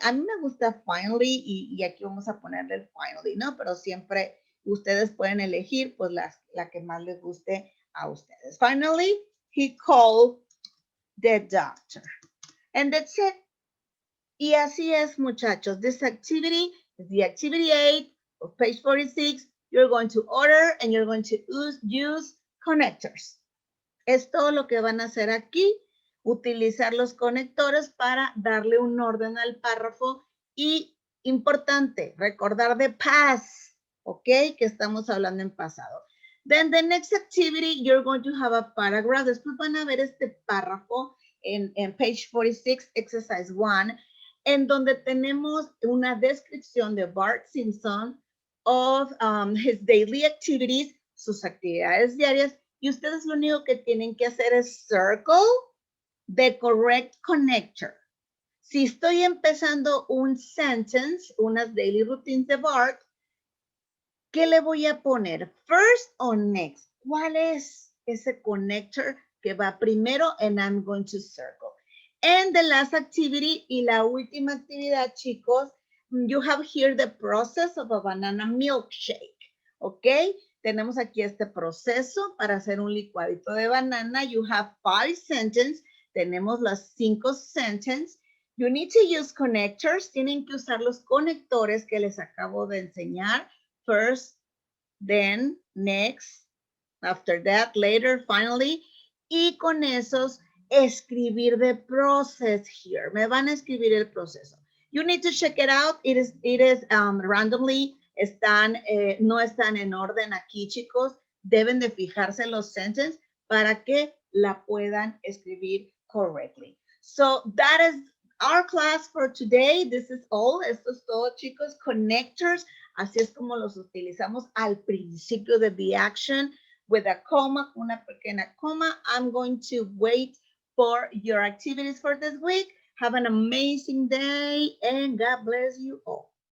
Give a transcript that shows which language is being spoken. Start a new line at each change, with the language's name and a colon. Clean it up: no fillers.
Spanish: A mí me gusta finally y aquí vamos a ponerle el finally, ¿no? Pero siempre ustedes pueden elegir pues la que más les guste a ustedes.
English: Finally, he called the doctor. And that's it.
Spanish: Y así es, muchachos.
English: This activity is the activity 8 of page 46. You're going to order and you're going to use connectors.
Spanish: Es todo lo que van a hacer aquí. Utilizar los conectores para darle un orden al párrafo y, importante, recordar de past, ¿ok? Que estamos hablando en pasado.
English: Then the next activity, you're going to have a paragraph.
Spanish: Después van a ver este párrafo en page 46, exercise 1, en donde tenemos una descripción de Bart Simpson
English: of his daily activities,
Spanish: sus actividades diarias, y ustedes lo único que tienen que hacer es
English: circle the correct connector.
Spanish: Si estoy empezando un sentence, unas daily routines de Bart, ¿qué le voy a poner?
English: First or next?
Spanish: ¿Cuál es ese connector que va primero?
English: And I'm going to circle. And the last activity
Spanish: y la última actividad, chicos,
English: you have here the process of a banana milkshake, ¿ok?
Spanish: Tenemos aquí este proceso para hacer un licuadito de banana.
English: You have 5 sentences.
Spanish: Tenemos las 5 sentences.
English: You need to use connectors.
Spanish: Tienen que usar los conectores que les acabo de enseñar.
English: First, then, next, after that, later, finally.
Spanish: Y con esos escribir the process here. Me van a escribir el proceso.
English: You need to check it out. It is randomly.
Spanish: No están en orden aquí, chicos. Deben de fijarse los sentences para que la puedan escribir correctly.
English: So that is our class for today. This is all.
Spanish: Esto es todo, chicos.
English: Connectors.
Spanish: Así es como los utilizamos al principio de
English: the action with a comma,
Spanish: una pequeña coma.
English: I'm going to wait for your activities for this week. Have an amazing day and God bless you all.